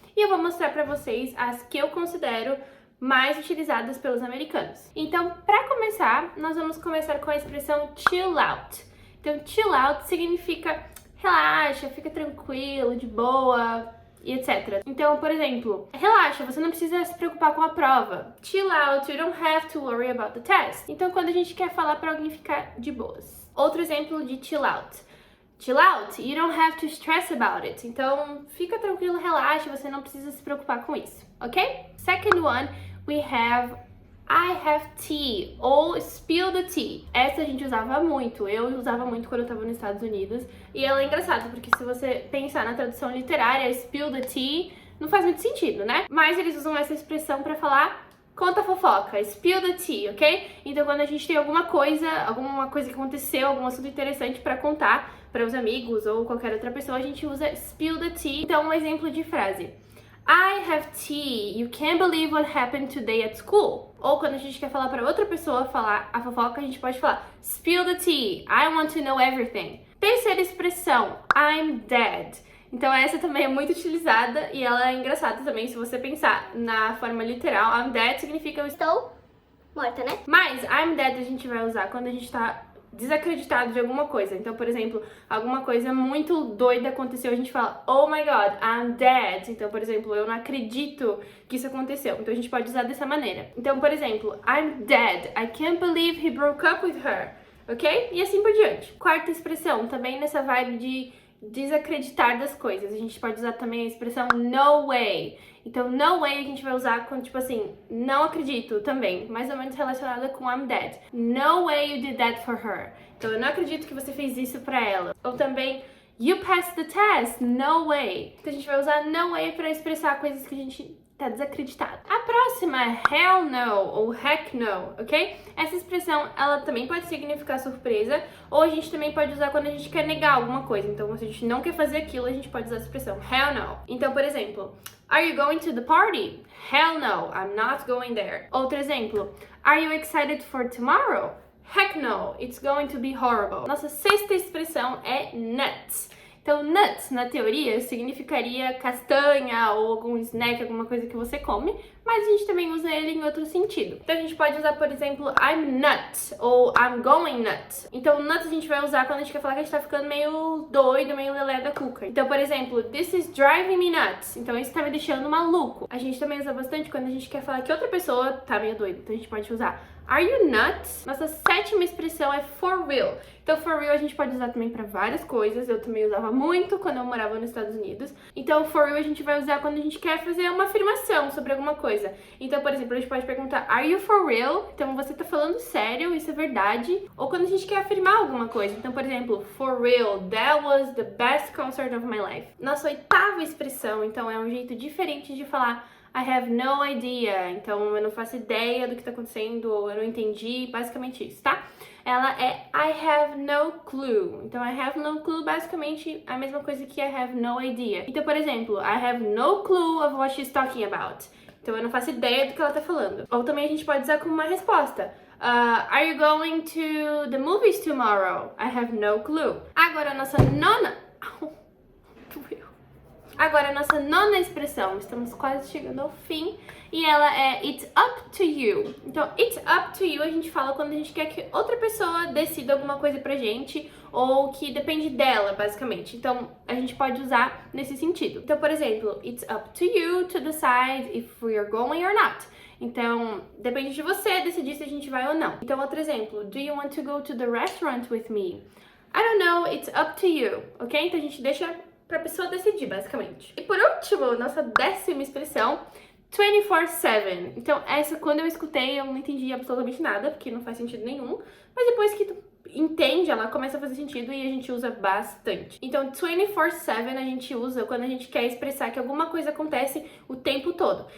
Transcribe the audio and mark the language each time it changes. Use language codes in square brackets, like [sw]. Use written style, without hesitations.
[pt] E eu vou mostrar pra vocês as que eu considero mais utilizadas pelos americanos. Então, pra começar, nós vamos começar com a expressão chill out. Então, chill out significa relaxa, fica tranquilo, de boa, e etc. Então, por exemplo, relaxa, você não precisa se preocupar com a prova. [en] Chill out, you don't have to worry about the test. [pt] Então, quando a gente quer falar pra alguém ficar de boas. Outro exemplo de chill out. [en] Chill out, you don't have to stress about it. [pt] Então, fica tranquilo, relaxa, você não precisa se preocupar com isso, ok? [en] Second one, we have I have tea, ou spill the tea. [pt] Essa a gente usava muito, eu usava muito quando eu tava nos Estados Unidos. E ela é engraçada, porque se você pensar na tradução literária, spill the tea não faz muito sentido, né? Mas eles usam essa expressão pra falar conta a fofoca, spill the tea, ok? Então quando a gente tem alguma coisa que aconteceu, algum assunto interessante pra contar para os amigos ou qualquer outra pessoa, a gente usa spill the tea. Então um exemplo de frase: [en] I have tea, you can't believe what happened today at school. [pt] Ou quando a gente quer falar para outra pessoa falar a fofoca, a gente pode falar [en] spill the tea, I want to know everything. [pt] Terceira expressão, I'm dead. Então essa também é muito utilizada e ela é engraçada também se você pensar na forma literal. I'm dead significa eu estou morta, né? Mas I'm dead a gente vai usar quando a gente tá desacreditado de alguma coisa. Então, por exemplo, alguma coisa muito doida aconteceu, a gente fala [en] oh my god, I'm dead. [pt] Então, por exemplo, eu não acredito que isso aconteceu. Então a gente pode usar dessa maneira. Então, por exemplo, [en] I'm dead, I can't believe he broke up with her. [pt] Ok? E assim por diante. Quarta expressão, também nessa vibe de desacreditar das coisas. A gente pode usar também a expressão no way. Então, no way a gente vai usar quando, tipo assim, não acredito também, mais ou menos relacionada com I'm dead. [en] No way you did that for her. [pt] Então, eu não acredito que você fez isso pra ela. Ou também, [en] you passed the test, no way. [pt] Então, a gente vai usar no way pra expressar coisas que a gente tá desacreditado. A próxima é hell no ou heck no, ok? Essa expressão, ela também pode significar surpresa, ou a gente também pode usar quando a gente quer negar alguma coisa. Então, se a gente não quer fazer aquilo, a gente pode usar a expressão hell no. Então, por exemplo, [en] are you going to the party? Hell no, I'm not going there. [pt] Outro exemplo, [en] are you excited for tomorrow? Heck no, it's going to be horrible. [pt] Nossa sexta expressão é nuts. Então, nuts, na teoria, significaria castanha ou algum snack, alguma coisa que você come, mas a gente também usa ele em outro sentido. Então, a gente pode usar, por exemplo, I'm nuts ou I'm going nuts. Então, nuts a gente vai usar quando a gente quer falar que a gente tá ficando meio doido, meio lelé da cuca. Então, por exemplo, [en] this is driving me nuts. [pt] Então, isso tá me deixando maluco. A gente também usa bastante quando a gente quer falar que outra pessoa tá meio doida. Então, a gente pode usar [en] are you nuts? [pt] Nossa sétima expressão é for real. Então, for real a gente pode usar também pra várias coisas. Eu também usava muito quando eu morava nos Estados Unidos. Então, for real a gente vai usar quando a gente quer fazer uma afirmação sobre alguma coisa. Então, por exemplo, a gente pode perguntar [en] are you for real? [pt] Então, você tá falando sério? Isso é verdade? Ou quando a gente quer afirmar alguma coisa. Então, por exemplo, [en] for real, that was the best concert of my life. [pt] Nossa oitava expressão, então, é um jeito diferente de falar I have no idea. Então, eu não faço ideia do que tá acontecendo, ou eu não entendi, basicamente isso, tá? Ela é I have no clue. Então, I have no clue, basicamente, a mesma coisa que I have no idea. Então, por exemplo, [en] I have no clue of what she's talking about. [pt] Então, eu não faço ideia do que ela tá falando. Ou também a gente pode usar como uma resposta. [en] Are you going to the movies tomorrow? I have no clue. [pt] Agora, a nossa nona... Agora, a nossa nona expressão, estamos quase chegando ao fim, e ela é it's up to you. Então, it's up to you a gente fala quando a gente quer que outra pessoa decida alguma coisa pra gente, ou que depende dela, basicamente. Então, a gente pode usar nesse sentido. Então, por exemplo, [en] it's up to you to decide if we are going or not. [pt] Então, depende de você decidir se a gente vai ou não. Então, outro exemplo, [en] do you want to go to the restaurant with me? I don't know, it's up to you, ok? [pt] Então, a gente deixa pra pessoa decidir, basicamente. E por último, nossa décima expressão, 24/7. Então, essa, quando eu escutei, eu não entendi absolutamente nada, porque não faz sentido nenhum. Mas depois que tu entende, ela começa a fazer sentido e a gente usa bastante. Então, 24/7 a gente usa quando a gente quer expressar que alguma coisa acontece o tempo todo.